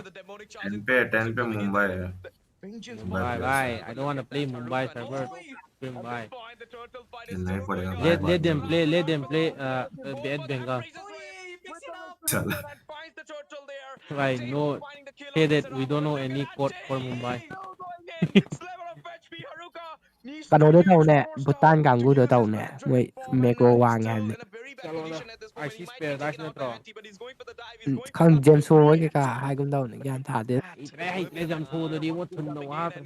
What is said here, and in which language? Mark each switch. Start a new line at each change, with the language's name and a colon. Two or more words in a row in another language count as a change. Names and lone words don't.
Hindi: 10 पे मुंबई है मुंबई बाय प्लेयर्स बाय है
English: I don't want to play Mumbai server bye
Hindi: खेलना ही पड़ेगा भाई
English: let
Hindi: बाद
English: them
Hindi: में
English: play at Bengal
Hindi: चल
English: why no say that we don't know any code for Mumbai
Manipuri: ꯀꯩꯅꯣꯗꯣ ꯇꯧꯅꯦ ꯚꯨꯇꯥꯟ ꯀꯥꯡꯕꯨꯗꯣ ꯇꯧꯅꯦ ꯃꯣꯏ ꯃꯦꯀ꯭ꯔꯣ ꯋꯥꯡꯉꯦ ꯍꯥꯏꯕꯅꯦ
English: ISIS paradise
Manipuri: ꯅꯠꯇ꯭ꯔꯣ ꯈꯪ ꯖꯦꯝꯁꯣ ꯍꯣꯏ ꯀꯩꯀꯥ ꯍꯥꯏꯒꯨꯝ ꯇꯧꯅꯦ ꯒ꯭ꯌꯥꯟ ꯇꯥꯗꯦ ꯍꯩꯇ꯭ꯔꯦ ꯖꯝꯐꯨꯗꯗꯤ ꯊꯨꯟꯗ ꯋꯥꯈ꯭ꯔꯦ